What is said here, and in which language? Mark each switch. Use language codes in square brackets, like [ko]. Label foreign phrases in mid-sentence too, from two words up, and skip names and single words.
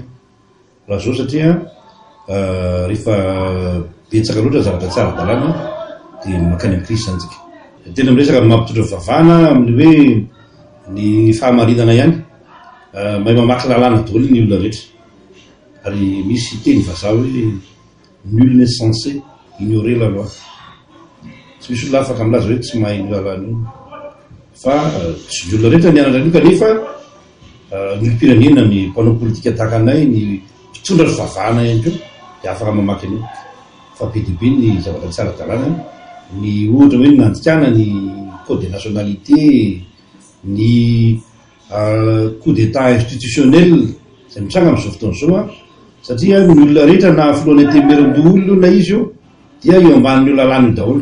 [mg] Raha zao satria rehefa betsaka loatra zavatra tsara dalàna dia mankany amin'ny krizy santsika. Tena miresaka mampitondra vavana amin'ny hoe ny fahamarinana ihany. Mahay mamaky lalàna daholo ny olona rehetra. Ary misy teny vazaha hoe [fr] nul n'est censé ignorer la loi. [mg] Tsy misy olona afaka milaza hoe tsy mahay ny lalàna io. Fa tsy ny olona rehetra nianatra an'io kanefa ny olom-pirenena ny mpanao politika tahaka anay ny mpitondra fivavahana ihany koa dia afaka mamaky an'io. Fa be dia be ny zavatra tsara dalàna, ny ohatra hoe ny nandikana ny [fr] code de nationalité, [mg] ny [fr] coup d'état institutionnel [mg] izay mitranga amin'izao fotoana izao satria ny olona rehetra na filohan'ny temeron-doolo na izy io dia eo ambanin'io lalàna io daholo.